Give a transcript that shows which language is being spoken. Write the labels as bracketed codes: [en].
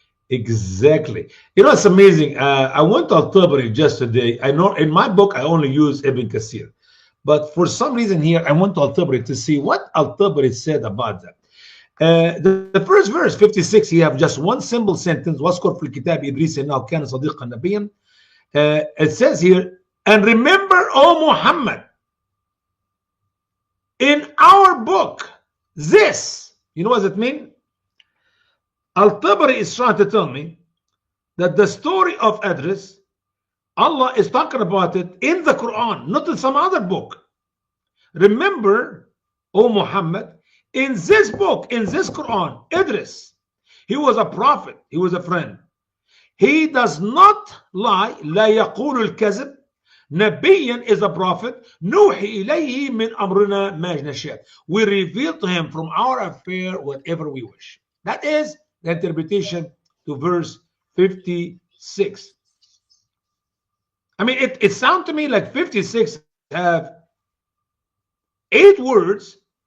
[en] Exactly. It's amazing. I went to Al-Tabari just today. I know in my book I only use Ibn Kathir, but for some reason here I went to Al-Tabari to see what Al-Tabari said about that. The first verse 56, you have just one simple sentence. [ar] واذكر في الكتاب إدريس إنه كان صديقا نبيا. [en] It says here, and remember, O Muhammad, in our book, this. You know what does it mean? Al-Tabari is trying to tell me that the story of Idris, Allah is talking about it in the Quran, not in some other book. Remember, O Muhammad, in this book, in this Quran, Idris, he was a prophet, he was a friend. He does not lie. [ar] لا يقول الكذب. [en] نبيا is a prophet. [ar] نوحي إليه من أمرنا ما نشاء. [en] We reveal to him from our affair whatever we wish. That is the interpretation to verse 56. I mean, it sounds to me like 56 have 8 words.